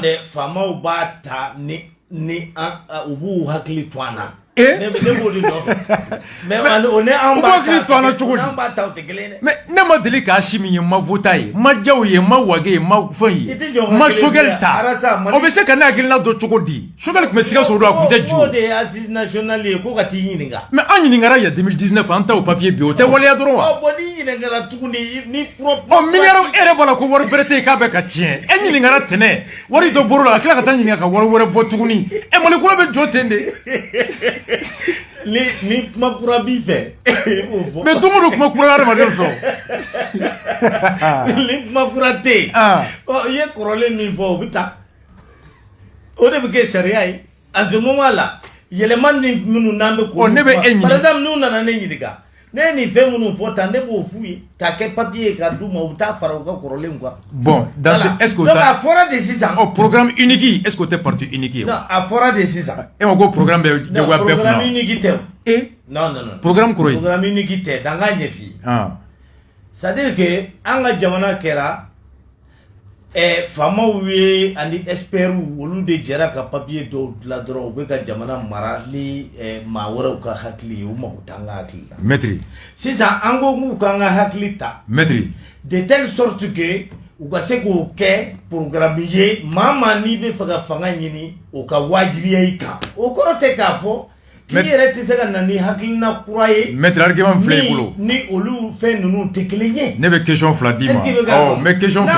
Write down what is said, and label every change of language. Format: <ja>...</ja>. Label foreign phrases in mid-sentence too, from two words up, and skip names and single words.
<bm>faamaw b'a ta ni u b'u hakili to an na ne b'o de dɔn mais o ne an b'a ta cogo di an b'a ta o tɛ kelen ye dɛ mais ne ma deli k'a si min ye ma vota ye ma jaw ye ma wage ye ma fɛn ye ma Choguel ta o bɛ se ka ne hakilina dɔn cogo di Choguel tun bɛ Sikaso don a tun tɛ ju o de ye</bm> <fr>assise nationale</fr> <bm>ye ko ka t'i ɲininka mais an ɲininkara</bm> <fr>il y a</fr> <bm>2019 an ta o papier bi o tɛ waleya dɔrɔn wa bon ni ɲininkara tuguni ni milliard e yɛrɛ b'a la ko wari bɛrɛ tɛ yen k'a bɛ ka tiɲɛ e ɲininkara tɛnɛ wari dɔ bɔr'o la a tila ka taa ɲininka ka wari wɛrɛ bɔ tuguni Mali kura bɛ jɔ ten de ni kuma kura b'i fɛ mais don o don kuma kura hadamaden fɛ ni kuma kura tɛ yen i ye kɔrɔlen min fɔ o bɛ taa o de bɛ kɛ sariya ye</bm> <fr>à ce moment là</fr> <bm>yɛlɛma ni minnu n'an bɛ ko ne bɛ e ɲininka</bm> <fr>par exemple</fr> <bm>n'u nana ne ɲininka ne ye nin fɛn minnu fɔ tan ne b'o f'u ye k'a kɛ papier ye k'a d'u ma u bɛ taa fara u ka kɔrɔlenw kan</bm> <fr>bon dans ce est-ce que</fr> <bm>donc a fɔra de sisan</bm> <fr>programme unique est-ce que</fr> <bm>o tɛ</bm> <fr>parti unique</fr> <bm>ye non a fɔra de sisan e ma ko programme bɛ jagoya bɛɛ kunna</bm> <fr>programme unique</fr> <bm>tɛ non programme kɔrɔ ye</bm> <fr>programme unique</fr> <bm>tɛ dan k'a ɲɛf'i ye</bm> <fr>c'est à dire que</fr> <bm>an ka jamana kɛra faamaw ye ani experts olu de jɛra ka papier dɔw dilan dɔrɔn u bɛ ka jamana mara ni maa wɛrɛw ka hakili ye u mago t'an ka hakili la maître sisan an ko k'u k'an ka hakili ta maître</bm> <fr>de telle sorte que</fr> <bm>u ka se k'o kɛ programme ye maa n'i bɛ fɛ ka fanga ɲini o ka wajibiya i kan o kɔrɔ tɛ k'a fɔ k'i yɛrɛ tɛ se ka na ni hakilina kura ye</bm> <fr>maître argument</fr> <bm>filɛ i bolo ni olu fɛn ninnu tɛ kelen ye ne bɛ question fila d'i ma</bm> <fr>mais question</fr> <bm>fila</bm>